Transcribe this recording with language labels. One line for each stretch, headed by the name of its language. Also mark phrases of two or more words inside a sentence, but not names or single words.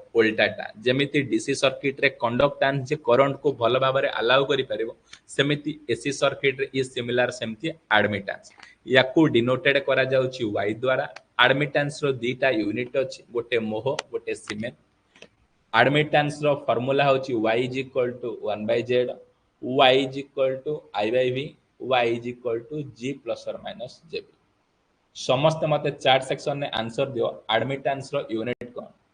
Odia: ଓଲଟାଟା ଯେମିତି
English: DC circuit
Odia: ରେ କଣ୍ଡକ୍ଟାନ୍ସ ଯେ କରେଣ୍ଟକୁ ଭଲ ଭାବରେ ଆଲାଉ କରି ପାରିବ ସେମିତି
English: AC circuit
Odia: ରେ ଏ ସିମିଲର ସେମିତି ଆଡମିଟାନ୍ସ ଏହାକୁ ଡିନୋଟେଡ କରାଯାଉଛି y ଦ୍ୱାରା ଆଡମିଟାନ୍ସର ଦିଟା ୟୁନିଟ ଅଛି ଗୋଟେ ମୋ ଗୋଟେ ସିମେନ ଆଡମିଟାନ୍ସର ଫର୍ମୁଲା ହଉଛି
English: y is equal to 1 by z y is equal to i by v y is equal to g plus aur minus jb
Odia: ସମସ୍ତ ମତେ
English: chat section
Odia: ରେ ଆନସର ଦିଅ ଆଡମିଟାନ୍ସର ୟୁନିଟ କଣ